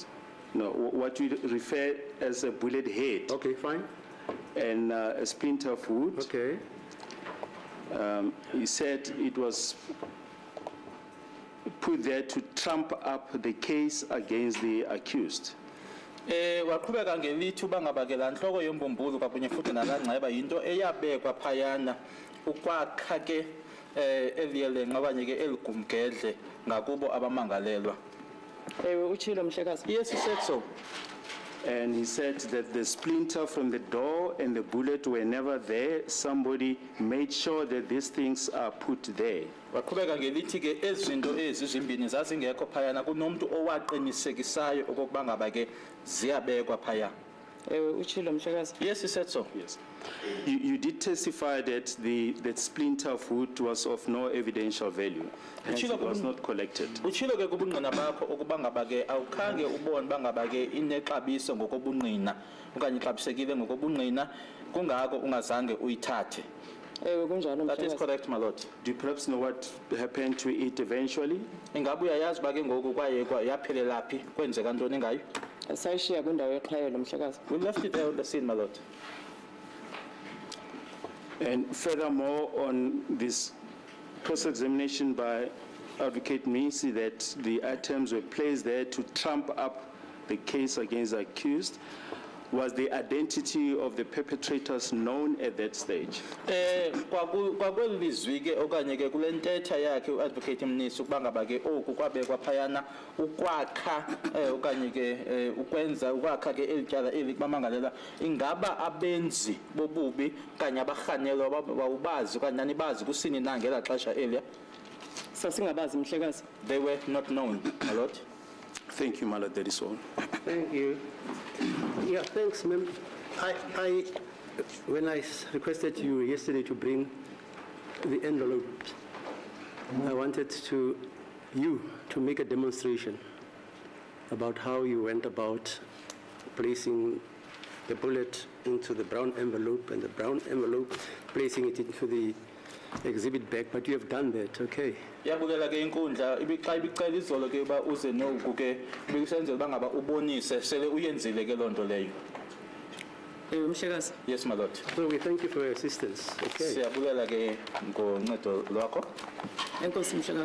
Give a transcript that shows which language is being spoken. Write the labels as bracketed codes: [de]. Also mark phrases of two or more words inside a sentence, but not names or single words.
[en] No, what we refer as a bullet head Okay, fine. and a splinter of wood. Okay. He said it was put there to trump up the case against the accused. [xh] Waqhubeka ngelithi uba ngaba ke la nhloko yembumbulu kwakunye futhi nala ngceba yinto eyabekwa phayana ukwakha ke eliyelenqa okanye ke eligumgedle ngakubo abamangalelwa. Ewe uchilo mhlekazi. [en] Yes, he said so. And he said that the splinter from the door and the bullet were never there. Somebody made sure that these things are put there. [xh] Waqhubeka ngelithi ke ezinto ezizimbini zazingekho phayana kunomuntu owaqinisekisayo okokuba ngaba ke ziyabekwa phaya. Ewe uchilo mhlekazi. [en] Yes, he said so. Yes. You did testify that that splinter of wood was of no evidential value. Hence it was not collected. [xh] Uchilo ke kubungqina bakho okuba ngaba ke awukhange ubone bangaba ke inexabiso ngokobungqina okanye ixabisekile ngokobungqina kungako ungazange uyithathe. Ewe kunjalo [en] That is [xh] mhlekazi. [en] correct, my lord. Do you perhaps know what happened to it eventually? [xh] Ingabe uyayazi ba ke ngoku kwayekwa yaphelela phi kwenzeka ntoni ngayo? Sayishiya kwindawo yeqhayelo mhlekazi. [en] We left it there on the scene, my lord. And furthermore, on this cross-examination by Advocate Misi, that the items were placed there to trump up the case against the accused, was the identity of the perpetrators known at that stage? [xh] Kwakweli lizwi ke okanye ke kule ntetha yakhe uadvocate Mnisi ukuba ngaba ke oku kwabekwa phayana ukwakha okanye ke ukwenza ukwakha ke elityala eli kubamangalela ingaba abenzi bobubi kanye abarhanelwa wawubazi okanye nanibazi kusini na ngela xesha eliya? Sasingabazi mhlekazi. [en] They were not known, my lord. Thank you, my lord, that is all. Thank you. Yeah, thanks, ma'am. When I requested you yesterday to bring the envelope, I wanted you to make a demonstration about how you went about placing the bullet into the brown envelope and the brown envelope placing it into the exhibit bag, but you have done that, okay? [xh] Yabukela ke inkundla ibixa ibicela izolo ke uba uze noku ke bikusenzela uba ngaba ubonise sele uyenzile ke lonto leyo. Ewe mhlekazi. [en] Yes, my lord. So we thank you for your assistance, okay? [xh] Siyabukela ke ngoncedo lwakho. Enkosi mhlekazi.